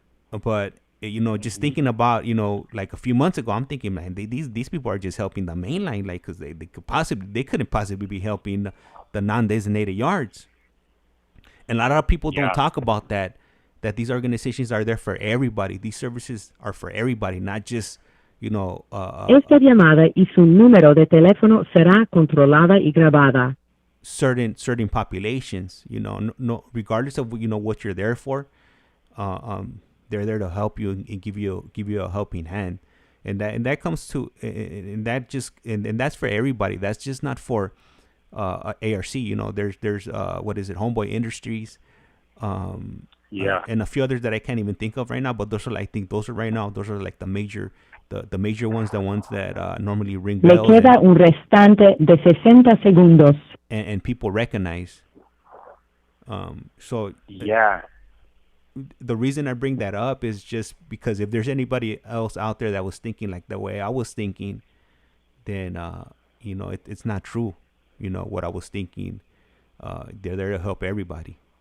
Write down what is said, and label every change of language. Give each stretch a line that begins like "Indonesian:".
English: But, you know, just thinking about, you know, like a few months ago, I'm thinking, man, these people are just helping the main line, like, because they couldn't possibly be helping the non-designated yards. And a lot of people don't talk about that these organizations are there for everybody. These services are for everybody, not just,
Spanish: Esta llamada y su número de teléfono será controlada y grabada.
English: certain populations, no, regardless of what you're there for, they're there to help you and give you a helping hand, and that comes to and that's for everybody. That's just not for ARC. There's what is it, Homeboy Industries, and a few others that I can't even think of right now. But those are like the major. The major ones, the ones that normally ring bells.
Spanish: Le queda un restante de 60 segundos.
English: And people recognize. So the reason I bring that up is just because if there's anybody else out there that was thinking like the way I was thinking, then it's not true. What I was thinking. They're there to help everybody.